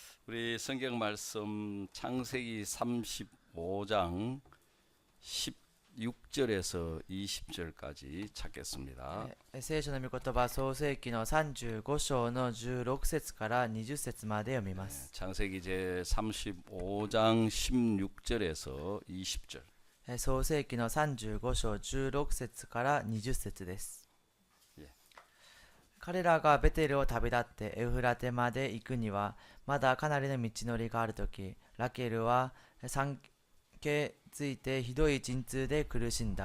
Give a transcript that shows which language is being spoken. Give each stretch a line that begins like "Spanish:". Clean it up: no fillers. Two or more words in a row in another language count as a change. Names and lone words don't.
Korean: 우리 성경 말씀 창세기 35장 16절에서 20절까지 찾겠습니다.
Japanese: 聖書の御言葉創世記の35章の16節から20節まで読みます。
Korean: 창세기 제 35장 16절에서 20절.
Japanese: 創世記の35章16節から20節です。彼らがベテルを旅立ってエフラテまで行くにはまだかなりの道のりがあるとき、ラケルは産気づいてひどい陣痛で苦しんだ。